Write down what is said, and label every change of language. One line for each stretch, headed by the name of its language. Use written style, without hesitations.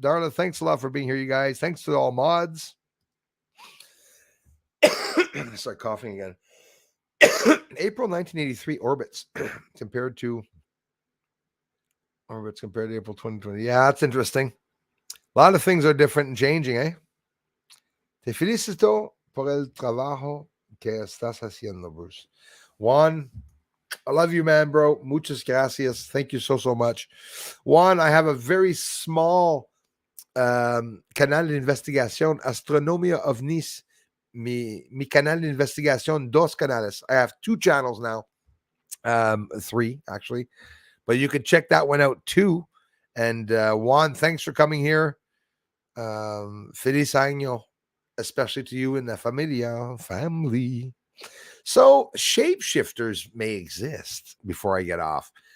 English: Darla, thanks a lot for being here, you guys. Thanks to all mods. Start coughing again. April 1983 orbits compared to April 2020. Yeah, that's interesting. A lot of things are different and changing, eh?
Spanish: Te felicito por el trabajo que estás haciendo, Bruce.
English: Juan, I love you, man, bro.
Spanish: Muchas gracias.
English: Thank you so much. Juan, I have a very small
Spanish: canal de investigación,
English: Astronomia OVNIs.
Spanish: Mi canal de investigación, dos canales.
English: I have 2 channels now. 3, actually. But you can check that one out, too. And Juan, thanks for coming here.
Spanish: Feliz año,
English: especially to you and the family. So shapeshifters may exist before I get off.